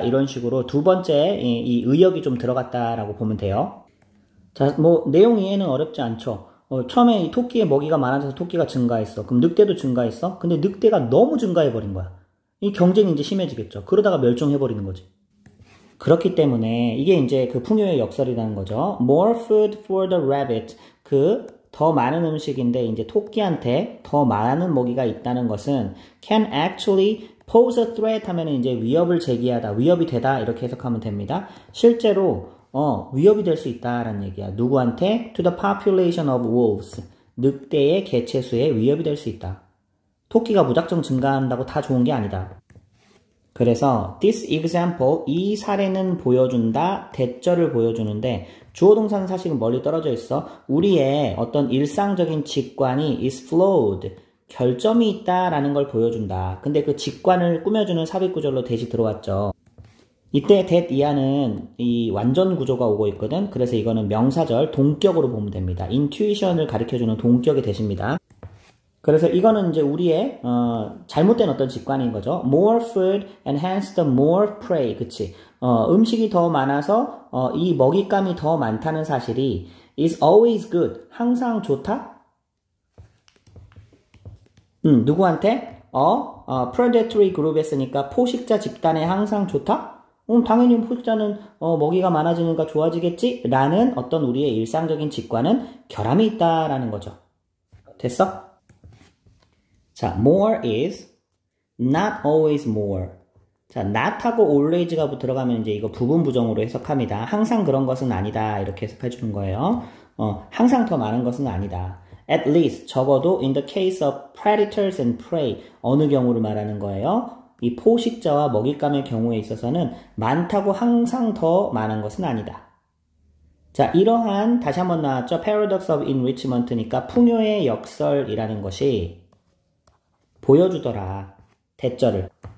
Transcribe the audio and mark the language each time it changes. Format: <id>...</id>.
<ko>이런 식으로 두 번째 이 의역이 좀 들어갔다라고 보면 돼요. 자, 뭐 내용 이해는 어렵지 않죠. 처음에 이 토끼의 먹이가 많아져서 토끼가 증가했어. 그럼 늑대도 증가했어. 근데 늑대가 너무 증가해버린 거야. 이 경쟁이 이제 심해지겠죠. 그러다가 멸종해버리는 거지. 그렇기 때문에 이게 이제 그 풍요의 역설이라는 거죠.</ko> <en>More food for the rabbit.</en> <ko>더 많은 음식인데 이제 토끼한테 더 많은 먹이가 있다는 것은</ko> <en>can actually pose a threat</en> <ko>하면 이제 위협을 제기하다, 위협이 되다 이렇게 해석하면 됩니다. 실제로 위협이 될 수 있다라는 얘기야. 누구한테?</ko> <en>To the population of wolves.</en> <ko>늑대의 개체수에 위협이 될 수 있다. 토끼가 무작정 증가한다고 다 좋은 게 아니다. 그래서</ko> <en>this example,</en> <ko>이 사례는 보여준다, 대절을 보여주는데 주어 동사는 사실은 멀리 떨어져 있어. 우리의 어떤 일상적인 직관이</ko> <en>is flawed,</en> <ko>결점이 있다라는 걸 보여준다. 근데 그 직관을 꾸며주는 삽입구절로 that이 들어왔죠. 이때 that 이하는 이 완전 구조가 오고 있거든. 그래서 이거는 명사절, 동격으로 보면 됩니다. intuition을 가리켜주는 동격의 that입니다. 그래서 이거는 이제 우리의 잘못된 어떤 직관인 거죠.</ko> <en>More food and hence the more prey.</en> <ko>그치? 음식이 더 많아서 이 먹잇감이 더 많다는 사실이</ko> <en>is always good.</en> <ko>항상 좋다? 누구한테?</ko> <en>predatory group</en> <ko>했으니까 포식자 집단에 항상 좋다? 당연히 포식자는 먹이가 많아지니까 좋아지겠지? 라는 어떤 우리의 일상적인 직관은 결함이 있다라는 거죠. 됐어?</ko> <en>자, more is not always more.</en> <ko>자, not하고 always가 들어가면 이제 이거 부분 부정으로 해석합니다. 항상 그런 것은 아니다. 이렇게 해석해 주는 거예요. 항상 더 많은 것은 아니다.</ko> <en>At least,</en> <ko>적어도</ko> <en>in the case of predators and prey.</en> <ko>어느 경우를 말하는 거예요? 이 포식자와 먹잇감의 경우에 있어서는 많다고 항상 더 많은 것은 아니다. 자, 이러한 다시 한번 나왔죠.</ko> <en>paradox of enrichment</en> <ko>니까 풍요의 역설이라는 것이 보여주더라. 대절을.</ko>